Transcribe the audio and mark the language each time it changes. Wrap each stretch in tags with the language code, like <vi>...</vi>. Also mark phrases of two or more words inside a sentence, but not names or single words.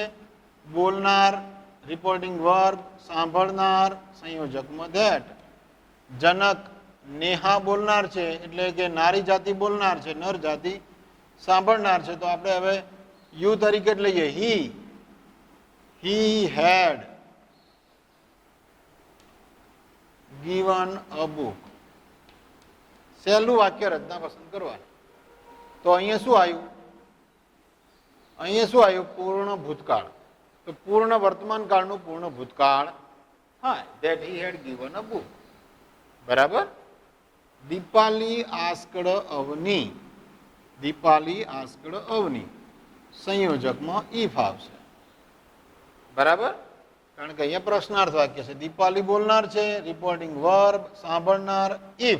<gu>બોલનાર,</gu> <en>reporting verb,</en> <gu>સાંભળનાર, સંયોજકમાં ધેટ. જનક નેહા બોલનાર છે એટલે કે નારી જાતિ બોલનાર છે, નર જાતિ સાંભળનાર છે. તો આપણે હવે યુ તરીકે જ લઈએ.</gu> <en>he had given a book.</en> <gu>સહેલું વાક્ય રચના પસંદ કરવાની. તો અહીંયા શું આવ્યું, અહીંયા શું આવ્યું, પૂર્ણ ભૂતકાળ. તો પૂર્ણ વર્તમાન કાળનું પૂર્ણ ભૂતકાળ, હા,</gu> <en>that he had given a book,</en> <gu>બરાબર. દીપાલી આસ્કડ અવની, દીપાલી આસ્કડ અવની, સંયોજકમાં ઈફ આવશે, બરાબર. કારણ કે અહીંયા પ્રશ્નાર્થ વાક્ય છે. દીપાલી બોલનાર છે,</gu> <en>reporting verb,</en> <gu>સાંભળનાર ઈફ.</gu>